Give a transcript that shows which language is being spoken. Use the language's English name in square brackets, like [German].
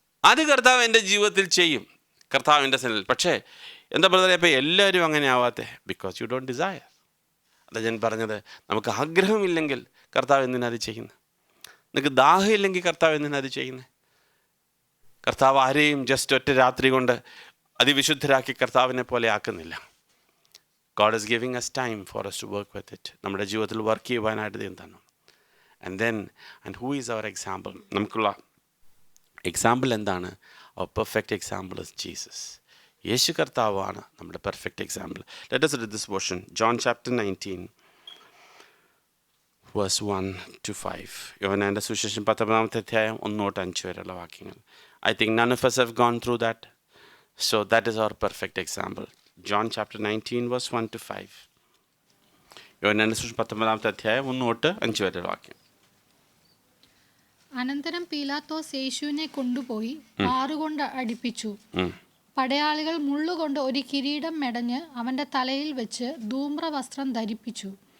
[Malayalam] അത് കർത്താവ് എൻ്റെ ജീവിതത്തിൽ ചെയ്യും, കർത്താവിൻ്റെ സന്നിധിയിൽ. പക്ഷേ എന്താ പറയുക, ഇപ്പോൾ എല്ലാവരും അങ്ങനെ ആവാത്തെ? [English] Because you don't desire. [Malayalam] അതാ ഞാൻ പറഞ്ഞത്, നമുക്ക് ആഗ്രഹമില്ലെങ്കിൽ കർത്താവ് എന്തിനത് ചെയ്യുന്നത്? നിങ്ങൾക്ക് ദാഹമില്ലെങ്കിൽ കർത്താവ് എന്തിനത് ചെയ്യുന്നത്? കർത്താവ് ആരെയും ജസ്റ്റ് ഒറ്റ രാത്രി കൊണ്ട് അതിവിശുദ്ധരാക്കി കർത്താവിനെ പോലെ ആക്കുന്നില്ല. [English] God is giving us time for us to work with it. [Malayalam] നമ്മുടെ ജീവിതത്തിൽ വർക്ക് ചെയ്യുവാനായിട്ട് ദൈവം തന്നു. [English] And who is our example? [Malayalam] നമുക്കുള്ള എക്സാമ്പിൾ എന്താണ്? [English] Our perfect example is Jesus. [Malayalam] യേശു കർത്താവാണ് നമ്മുടെ perfect example. [English] Let us read this portion. John chapter 19 verse 1 to 5. [Malayalam] യോഹന്നാന്റെ സുവിശേഷം 19 അധ്യായം 1 തൊട്ട് 5 വരെയുള്ള വാക്യങ്ങൾ. [English] I think none of us have gone through that. So that is our perfect example. John chapter 19 verse 1 to 5. [Malayalam] യോഹന്നാന്റെ സുവിശേഷം 19 അധ്യായം 1 തൊട്ട് 5 വരെയുള്ള വാക്യം. അനന്തരം പീലാത്തോസ് യേശുവിനെ കൊണ്ടുപോയി ആറുകൊണ്ട് അടിപ്പിച്ചു. പടയാളികൾ മുള്ളുകൊണ്ട് ഒരു കിരീടം മെടഞ്ഞ് അവൻ്റെ തലയിൽ വെച്ച് ധൂമ്രവസ്ത്രം ധരിപ്പിച്ചു.